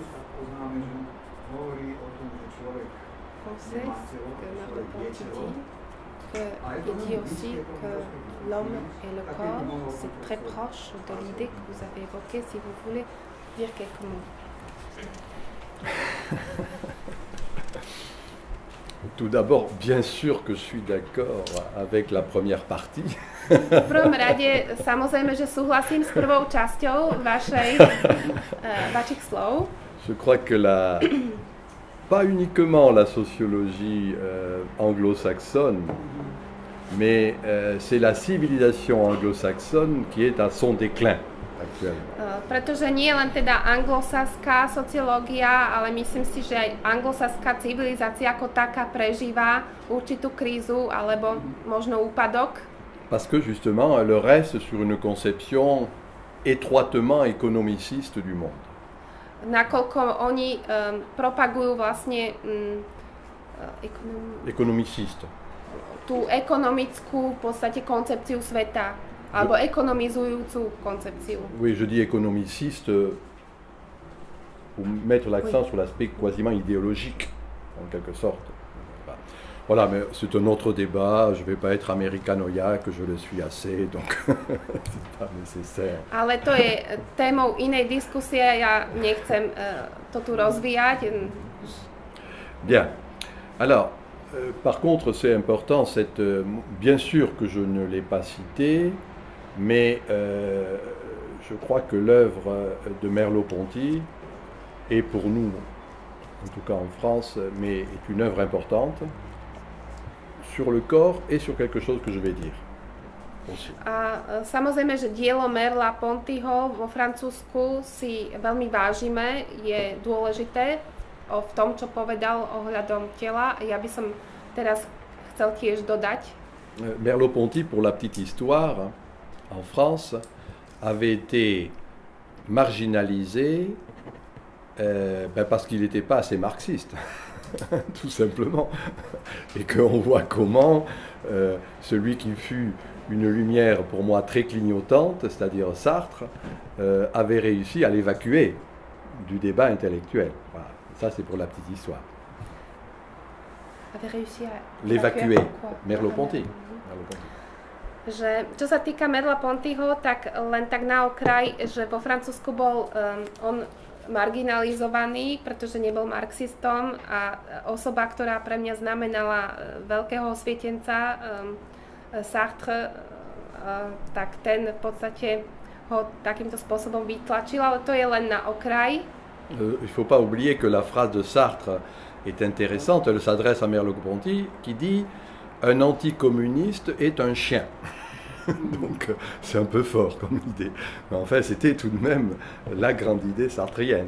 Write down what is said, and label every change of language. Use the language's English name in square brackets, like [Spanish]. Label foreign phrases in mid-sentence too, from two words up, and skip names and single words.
[French] Pensez que Merleau-Ponty dit aussi que l'homme et le corps, c'est très proche de l'idée que vous avez évoquée, si vous voulez dire quelques mots. Tout d'abord, bien sûr que je suis d'accord avec la première partie. [Slovak] V prvom rade, samozrejme, že súhlasím s prvou časťou vašich slov. [French] Je crois que pas uniquement la sociologie anglo-saxonne, mais c'est la civilisation anglo-saxonne qui est à son déclin actuellement. [Slovak] Pretože nie len teda anglosaská sociológia, ale myslím si, že aj anglosaská civilizácia ako taká prežíva určitú krízu alebo možno úpadok. [French] Parce que justement, elle reste sur une conception étroitement économiciste du monde. [Slovak] Nakoľko oni propagujú vlastne économiciste. Tú ekonomickú v podstate koncepciu sveta. Alebo économisujúcu conception. [French] Oui, je dis économiciste pour mettre l'accent sur l'aspect quasiment idéologique, en quelque sorte. Voilà, mais c'est un autre débat, je ne vais pas être américanoïaque, je le suis assez, donc c'est pas nécessaire. [Slovak] Ale to je témou inej diskusie, ja nechcem to tu rozvíjať. [French] Bien. Alors, par contre, c'est important, bien sûr que je ne l'ai pas cité, mais je crois que l'œuvre de Merleau-Ponty est pour nous, en tout cas en France, mais est une œuvre importante sur le corps et sur quelque chose que je vais dire aussi. [Slovak] A samozrejme, že dielo Merleau-Pontyho vo Francúzsku si veľmi vážime, je dôležité v tom, čo povedal ohľadom tela. Ja by som teraz chcel tiež dodať. [French] Merleau-Ponty, pour la petite histoire, en France, avait été marginalisé parce qu'il n'était pas assez marxiste, tout simplement. Et qu'on voit comment celui qui fut une lumière pour moi très clignotante, c'est-à-dire Sartre, avait réussi à l'évacuer du débat intellectuel. Voilà. Ça, c'est pour la petite histoire. Avait réussi à l'évacuer. Merleau-Ponty. [Slovak] Že, čo sa týka Merleau-Pontyho, tak len tak na okraj, že vo Francúzsku bol on marginalizovaný, pretože nebol marxistom a osoba, ktorá pre mňa znamenala veľkého osvietenca, Sartre, tak ten v podstate ho takýmto spôsobom vytlačil, ale to je len na okraj. [French] Il ne faut pas oublier que la phrase de Sartre est intéressante, elle s'adresse à Merleau-Ponty qui dit « Un anticommuniste est un chien ». Donc c'est un peu fort comme idée. Mais en fait, c'était tout de même la grande idée sartrienne.